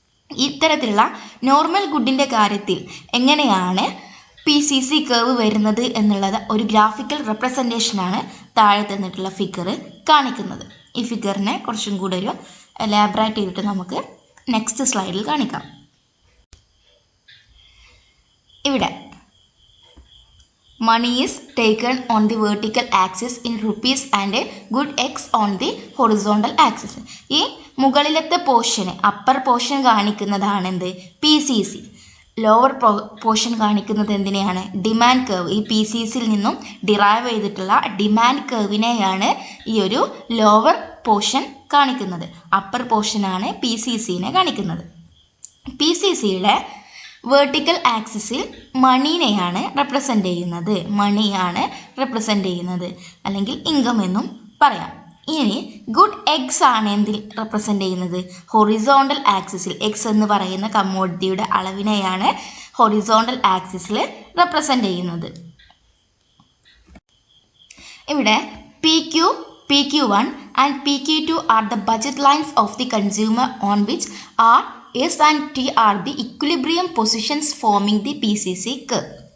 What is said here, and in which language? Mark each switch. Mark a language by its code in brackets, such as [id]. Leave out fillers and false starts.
[ml] ഇത്തരത്തിലുള്ള നോർമൽ ഗുഡിൻ്റെ കാര്യത്തിൽ എങ്ങനെയാണ് PCC കർവ് വരുന്നത് എന്നുള്ളത് ഒരു ഗ്രാഫിക്കൽ റെപ്രസെൻറ്റേഷനാണ് താഴെ തന്നിട്ടുള്ള ഫിഗർ കാണിക്കുന്നത്. ഈ ഫിഗറിനെ കുറച്ചും കൂടെ ഒരു എലാബറേറ്റ് ചെയ്തിട്ട് നമുക്ക് നെക്സ്റ്റ് സ്ലൈഡിൽ കാണിക്കാം. [en] ഇവിടെ money is taken on the vertical axis in rupees and good X on the horizontal axis. [ml] ഈ മുകളിലത്തെ പോർഷന്, അപ്പർ പോർഷൻ കാണിക്കുന്നതാണ് എന്ത്? PCC. ലോവർ പോർഷൻ കാണിക്കുന്നത് എന്തിനെയാണ്? Demand curve. ഈ PCCയിൽ നിന്നും ഡിറൈവ് ചെയ്തിട്ടുള്ള ഡിമാൻഡ് കർവിനെയാണ് ഈ ഒരു ലോവർ പോർഷൻ കാണിക്കുന്നത്. അപ്പർ പോർഷനാണ് PCCനെ കാണിക്കുന്നത്. PCCയുടെ വേർട്ടിക്കൽ ആക്സിസിൽ മണീനെയാണ് റെപ്രസെൻ്റ് ചെയ്യുന്നത്. മണിയാണ് റെപ്രസെൻ്റ് ചെയ്യുന്നത്, അല്ലെങ്കിൽ ഇൻകം എന്നും പറയാം. ഇനി ഗുഡ് എഗ്സ് ആണ് എന്തിൽ റെപ്രസെൻ്റ് ചെയ്യുന്നത്? ഹൊറിസോണ്ടൽ ആക്സിസിൽ. എക്സ് എന്ന് പറയുന്ന കമ്മോഡിറ്റിയുടെ അളവിനെയാണ് ഹൊറിസോണ്ടൽ ആക്സിസിൽ റെപ്രസെൻ്റ് ചെയ്യുന്നത്. [en] ഇവിടെ PQ1 and PQ2 are the budget lines of the consumer on which are S and T are the equilibrium positions forming the PCC curve.